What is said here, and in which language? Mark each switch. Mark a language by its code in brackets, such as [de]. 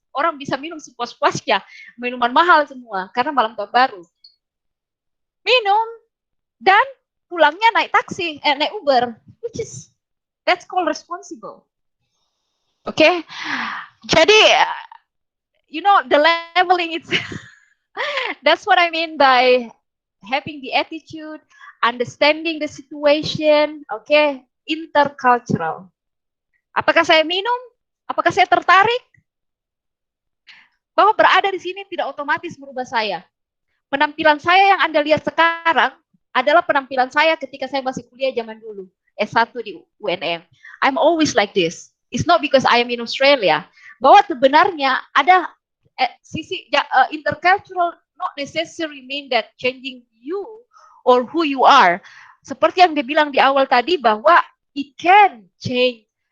[id] Orang bisa minum sepuas-puasnya, minuman mahal semua, karena malam tahun baru. Minum, dan pulangnya naik taksi, naik Uber, [en] that's called responsible. Okay, jadi you know the leveling it's that's what I mean by having the attitude, understanding the situation, okay, intercultural. [id] Apakah saya minum? Apakah saya tertarik? Bahwa berada di sini tidak otomatis merubah saya. Penampilan saya yang Anda lihat sekarang adalah penampilan saya ketika saya masih kuliah zaman dulu, S1 di UNM. [en] I'm always like this. It's not because I am in Australia. [id] Bahwa sebenarnya ada sisi [en] intercultural not necessarily mean that changing you or who you are. [id] Seperti yang dia bilang di awal tadi bahwa [en] it can change.